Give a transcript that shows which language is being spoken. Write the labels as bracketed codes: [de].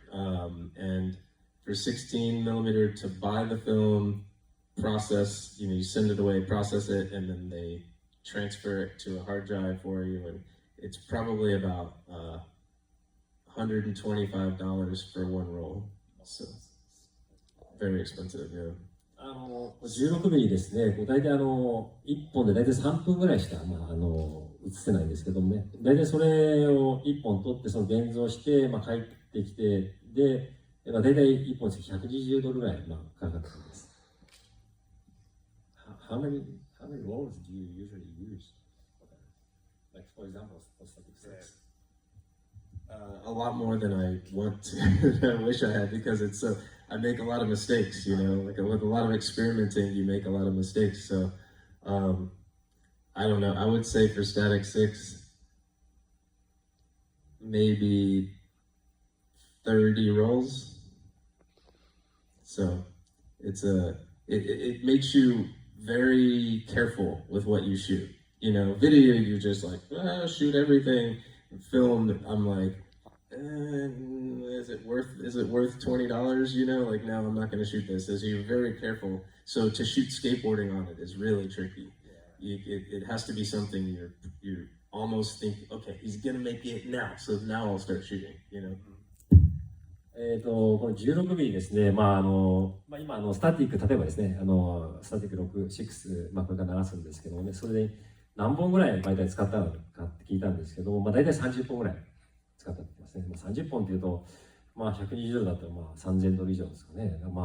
[en] And for 16mm to buy the film, process, you send it away, process it, and then they transfer it to a hard drive for you, and it's probably about $125 for one roll. So very expensive, yeah. [ja] 16ミリですね、大体1本で大体3分ぐらいしか、映せないんですけどもね、大体それを1本取って、その現像して、帰ってきて、で、大体1本です$120ぐらい、かかってきます。 [en] How many rolls do you usually use? Like, for example, for Static 6? A lot more than I want to. I wish I had, because it's so. I make a lot of mistakes, like with a lot of experimenting, you make a lot of mistakes. So, I don't know. I would say for Static 6, maybe 30 rolls. So, it makes you very careful with what you shoot. Video, you're just like, shoot everything. Film, I'm like, is it worth $20? Like, no, I'm not going to shoot this. So you're very careful. So to shoot skateboarding on it is really tricky. It has to be something you're almost thinking, okay, he's going to make it now. So now I'll start shooting, [ja] この16ミリですね、今、スタティック、例えばですね、スタティック6、6、これから流すんですけどもね、それで何本ぐらい媒体使ったのかって聞いたんですけども、大体30本ぐらい使ったって言ってますね。30本っていうと、$120だったら$3000以上ですかね。